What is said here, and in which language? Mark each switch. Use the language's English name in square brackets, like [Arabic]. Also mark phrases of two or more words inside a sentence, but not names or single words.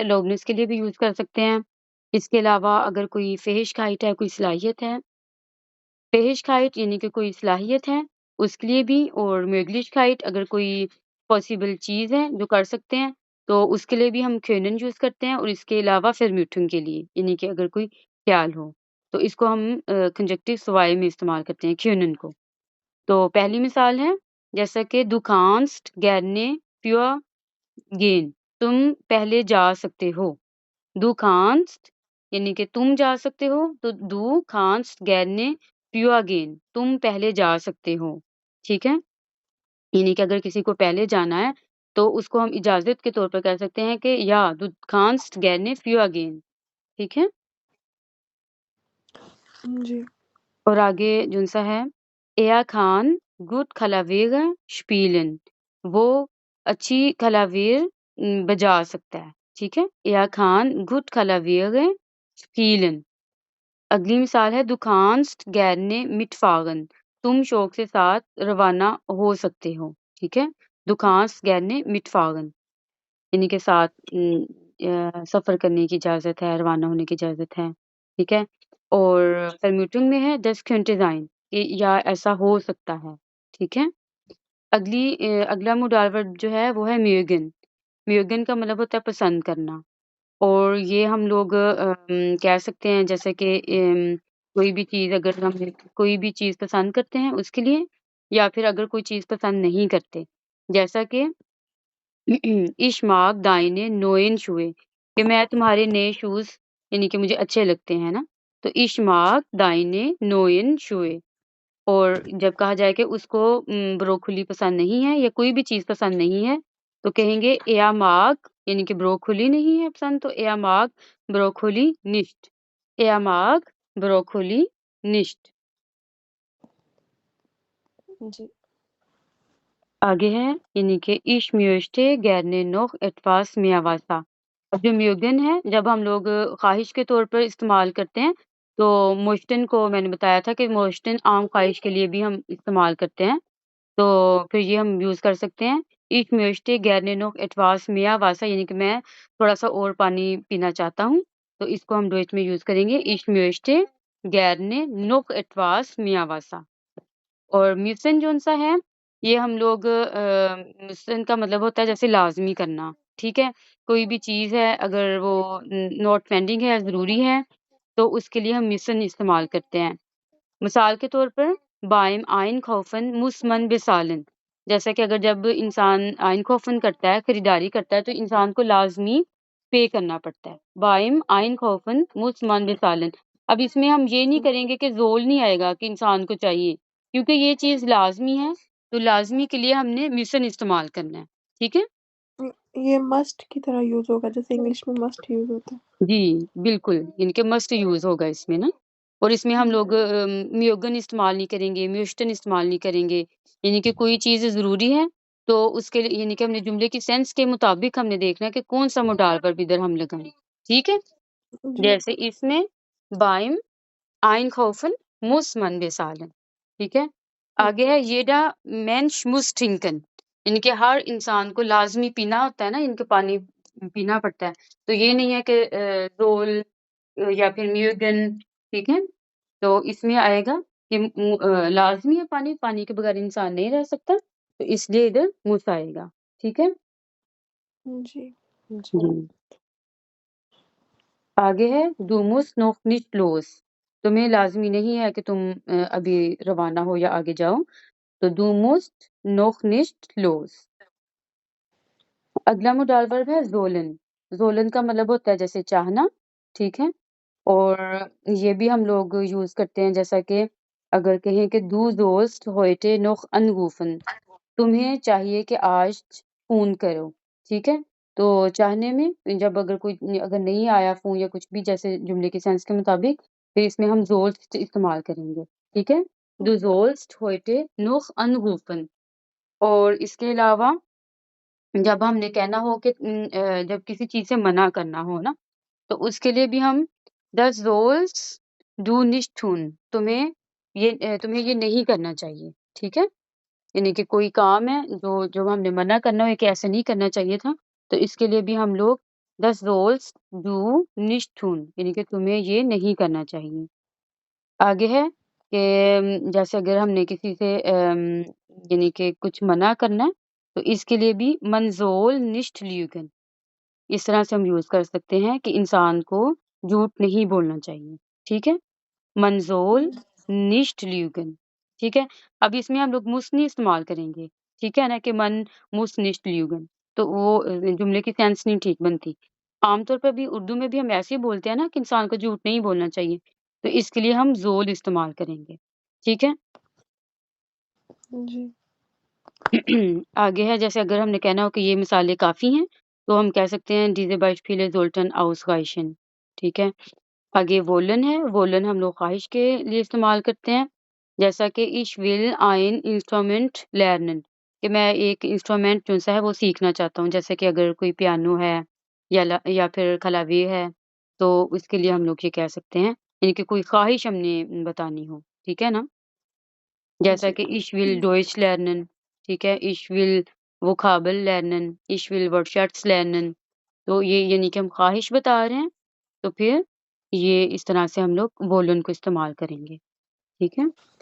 [Urdu] erlaubnis کے لیے بھی یوز کر سکتے ہیں۔ اس کے علاوہ اگر کوئی فیہشکائٹ ہے، کوئی صلاحیت ہے، فیہشکائٹ یعنی کہ کوئی صلاحیت ہے، اس کے لیے بھی اور möglichkeit اگر کوئی پاسیبل چیز ہے جو کر سکتے ہیں، تو اس کے لیے بھی ہم können یوز کرتے ہیں اور اس کے علاوہ Vermutung کے لیے، یعنی کہ اگر کوئی خیال ہو، تو اس کو ہم [German] Konjunktiv zwei [Urdu] میں استعمال کرتے ہیں können کو. تو پہلی مثال ہے، جیسا کہ [German] Du kannst gerne für gehen. [Urdu] تم پہلے جا سکتے ہو. [German] Du kannst [Urdu] یعنی کہ تم جا سکتے ہو، تو [German] Du kannst gerne früher gehen. [Urdu] تم پہلے جا سکتے ہو۔ ٹھیک ہے؟ یعنی کہ اگر کسی کو پہلے جانا ہے، تو اس کو ہم اجازت کے طور پر کہہ سکتے ہیں کہ [German] Ja, du kannst gerne früher gehen. [Urdu] ٹھیک ہے? जी। اور آگے جون سا ہے, [German] Er kann gut Klavier spielen. [Urdu] وہ اچھی کلاویر بجا سکتا ہے. ٹھیک ہے? [German] Er kann gut Klavier spielen. [Urdu] اگلی مثال ہے [German] Du kannst gerne mitfahren. [Urdu] تم شوق کے ساتھ روانہ ہو سکتے ہو. ٹھیک ہے? [German] Du kannst gerne mitfahren. [Urdu] انہی کے ساتھ سفر کرنے کی اجازت ہے، روانہ ہونے کی اجازت ہے. ٹھیک ہے؟ اور Vermutung میں ہے [German] Das könnte sein [Urdu] کہ یا ایسا ہو سکتا ہے۔ ٹھیک ہے? अगला [English] modal verb [Urdu] جو ہے وہ ہے mögen. mögen کا مطلب ہوتا ہے پسند کرنا. اور یہ ہم لوگ کہہ سکتے ہیں جیسے کہ کوئی بھی چیز اگر ہم کوئی بھی چیز پسند کرتے ہیں اس کے لیے یا پھر اگر کوئی چیز پسند نہیں کرتے. جیسا کہ [German] Ich mag deine neuen Schuhe [Urdu] کہ میں تمہارے نئے شوز یعنی کہ مجھے اچھے لگتے ہیں نا. तो [German] Ich mag deine neuen Schuhe [Urdu] اور جب کہا جائے کہ اس کو بروکولی پسند نہیں ہے یا کوئی بھی چیز پسند نہیں ہے، تو کہیں گے [German] Er mag [Urdu] یعنی کہ بروکولی نہیں ہے پسند تو [German] Er mag Brokkoli nicht. Er mag Brokkoli nicht. [Urdu] जी। آگے ہے یعنی کہ [German] Ich möchte gerne noch etwas mehr Wasser. [Urdu] اب جو میوگن ہے جب ہم لوگ خواہش کے طور پر استعمال کرتے ہیں، تو موشٹن کو میں نے بتایا تھا کہ موشٹن عام خواہش کے لیے بھی ہم استعمال کرتے ہیں. تو پھر یہ ہم یوز کر سکتے ہیں [German] Ich möchte gerne noch etwas mehr Wasser [Urdu] یعنی کہ میں تھوڑا سا اور پانی پینا چاہتا ہوں. تو اس کو ہم ڈوئچ میں یوز کریں گے [German] Ich möchte gerne noch etwas mehr Wasser [Urdu] اور müssen جون سا ہے، یہ ہم لوگ müssen کا مطلب ہوتا ہے جیسے لازمی کرنا، ٹھیک ہے? کوئی بھی چیز ہے اگر وہ [English] not pending [Urdu] ہے، ضروری ہے، تو اس کے لیے ہم müssen استعمال کرتے ہیں. مثال کے طور پر [German] beim Einkaufen muss man bezahlen. [Urdu] جیسا کہ اگر جب انسان Einkaufen کرتا ہے، خریداری کرتا ہے، تو انسان کو لازمی پے کرنا پڑتا ہے. [German] beim Einkaufen muss man bezahlen. [Urdu] اب اس میں ہم یہ نہیں کریں گے کہ ژول نہیں آئے گا کہ انسان کو چاہیے، کیونکہ یہ چیز لازمی ہے، تو لازمی کے لیے ہم نے müssen استعمال کرنا ہے. ٹھیک ہے? یہ مسٹ کی طرح یوز ہوگا جیسے انگلش میں مسٹ یوز ہوتا ہے. جی، بالکل، ان کے مسٹ یوز ہوگا اس میں نا اور اس میں ہم لوگ میوگن استعمال نہیں کریں گے، میوسٹن استعمال نہیں کریں گے. یعنی کہ کوئی چیز ضروری ہے، تو اس کے لیے یعنی کہ ہم نے جملے کی سینس کے مطابق ہم نے دیکھنا ہے کہ کون سا [English] modal verb [Urdu] ادھر ہم لگائیں. ٹھیک ہے? जी। جیسے اس میں [German] beim Einkaufen muss man bezahlen. [Urdu] ٹھیک ہے? آگے ہے [German] jeder Mensch muss trinken. [Urdu] یعنی کہ ہر انسان کو لازمی پینا ہوتا ہے نا، ان کے پانی پینا پڑتا ہے. تو یہ نہیں ہے کہ رول یا پھر میوگن، ٹھیک ہے? تو اس میں آئے گا کہ لازمی ہے پانی، پانی کے بغیر انسان نہیں رہ سکتا، تو اس لیے ادھر مس آئے گا. ٹھیک ہے जी। جی۔ آگے ہے [German] du musst noch nicht los। [Urdu] تمہیں لازمی نہیں ہے کہ تم ابھی روانہ ہو یا آگے جاؤ، تو [German] du musst noch nicht los। [Urdu] अगला [English] modal verb [Urdu] ہے جولن. جولن کا مطلب ہوتا ہے جیسے چاہنا، ٹھیک ہے. اور یہ بھی ہم لوگ یوز کرتے ہیں، جیسا کہ اگر کہیں کہ [German] du sollst heute noch anrufen, [Urdu] تمہیں چاہیے کہ آج فون کرو، ٹھیک ہے. تو چاہنے میں جب اگر نہیں آیا فون یا کچھ بھی، جیسے جملے کے سینس کے مطابق، پھر اس میں ہم sollst استعمال کریں گے، ٹھیک ہے. [German] du sollst heute noch anrufen। [Urdu] اور اس کے علاوہ جب ہم نے کہنا ہو کہ جب کسی چیز سے منع کرنا ہو نا، تو اس کے لیے بھی ہم [German] das sollst du nicht tun, [Urdu] تمہیں یہ نہیں کرنا چاہیے، ٹھیک ہے. یعنی کہ کوئی کام ہے جو جو ہم نے منع کرنا ہو کہ ایسا نہیں کرنا چاہیے تھا، تو اس کے لیے بھی ہم لوگ [German] das sollst du nicht tun, [Urdu] یعنی کہ تمہیں یہ نہیں کرنا چاہیے. آگے ہے کہ جیسے اگر ہم نے کسی سے یعنی کہ کچھ منع کرنا ہے، تو اس کے لیے بھی [German] man soll nicht lügen, [Urdu] اس طرح سے ہم یوز کر سکتے ہیں کہ انسان کو جھوٹ نہیں بولنا چاہیے، ٹھیک ہے. [German] Man soll nicht lügen, [Urdu] ٹھیک ہے. اب اس میں ہم لوگ muss نہیں استعمال کریں گے، ٹھیک ہے نا، کہ [German] man muss nicht lügen, [Urdu] تو وہ جملے کی سینس نہیں ٹھیک بنتی. عام طور پر بھی اردو میں بھی ہم ایسے ہی بولتے ہیں نا کہ انسان کو جھوٹ نہیں بولنا چاہیے، تو اس کے لیے ہم ژول استعمال کریں گے، ٹھیک ہے. जी। آگے ہے، جیسے اگر ہم نے کہنا ہو کہ یہ مثالیں کافی ہیں، تو ہم کہہ سکتے ہیں [German] diese Beispiele sollten ausreichen, [Urdu] ٹھیک ہے. آگے وولن ہے، وولن ہم لوگ خواہش کے لیے استعمال کرتے ہیں، جیسا کہ [German] ich will ein Instrument lernen, [Urdu] کہ میں ایک انسٹرومنٹ جو سا ہے وہ سیکھنا چاہتا ہوں. جیسے کہ اگر کوئی پیانو ہے یا پھر کلاویر ہے، تو اس کے لیے ہم لوگ یہ کہہ سکتے ہیں، یعنی کہ کوئی خواہش ہم نے بتانی ہو، ٹھیک ہے نا. जैसा जी। [German] कि ich will Deutsch lernen, [Urdu] ٹھیک ہے, [German] ich will Vokabel lernen, ich will Wortschatz lernen, [Urdu] تو یہ یعنی کہ ہم خواہش بتا رہے ہیں، تو پھر یہ اس طرح سے ہم لوگ وولن کو استعمال کریں گے، ٹھیک ہے.